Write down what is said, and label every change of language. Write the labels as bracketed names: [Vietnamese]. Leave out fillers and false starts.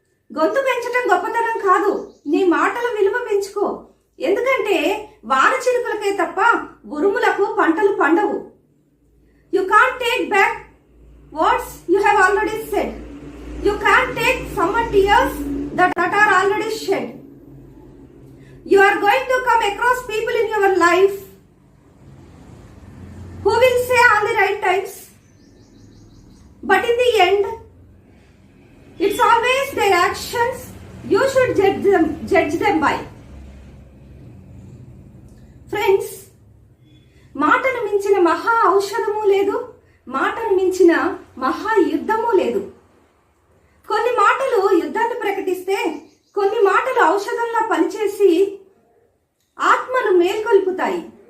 [Telugu] గొంతు పెంచటం గొప్పతనం కాదు, నీ మాటల విలువ పెంచుకో. ఎందుకంటే వాన చిరుకులకే తప్ప ఉరుములకు పంటలు పండవు. [English] You can't take back words you have already said. You can't take summon tears that are already shed. You are going to come across people in your life who will say all the right times, but in the end it's always their actions you should judge them by. [Telugu] Friends, మాటను మించిన మహా ఔషధము లేదు, మాటను మించిన మహా యుద్ధము లేదు. కొన్ని మాటలు యుద్ధాన్ని ప్రకటిస్తే, కొన్ని మాటలు ఔషధంలా పనిచేసి ఆత్మను మేల్కొల్పుతాయి.